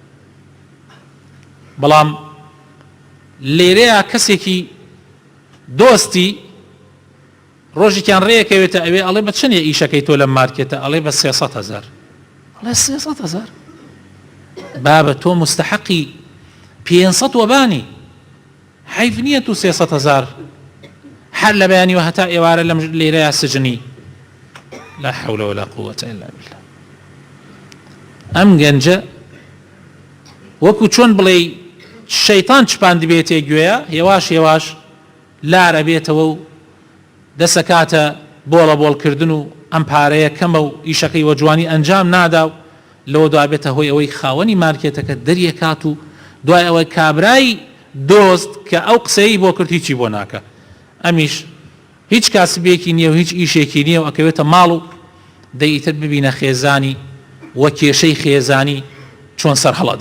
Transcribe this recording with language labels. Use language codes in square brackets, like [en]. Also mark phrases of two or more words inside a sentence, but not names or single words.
[ckb] بەڵام لێرەیە کەسێکی دۆستی ڕۆژێکیان ڕێیەکەوێتە ئەوێ ئەڵێ بە چەندێ ئیشەکەی تۆ لە مارکێتە، ئەڵێ بە 300,000. ئەڵێ 300,000 بابە تۆ مستحقی 500 وەبانی، حیف نییە تو 300,000 هەر لە بەیانیوە هەتا ئێوارە لەم لێرەیە سجنی. [ar] لا حول ولا قوة إلا بالله. [ckb] ئەم گەنجە وەکو چۆن بڵێ شەیتان چپان دەبێتێ گوێیە، هێواش هێواش لارە بێتەوە و دەسەکاتە بۆڵە بۆڵکردن و ئەم پارەیە کەمە و ئیشەکەی وە جوانی ئەنجام نادا و لەوە دوابێتە هۆی ئەوەی خاوەنی مارکێتەکە دەریەکات و دوای ئەوەی کابرای دۆست کە ئەو قسەی بۆ کرد هیچی بۆ ناکە، ئەمیش هیچ کاسبێکی نییە و هیچ ئیشێکی نییە و ئەکەوێتە ماڵ و دەیتر ببینە خێزانی وە کێشەی خێزانی چۆن سەر هەڵەدا.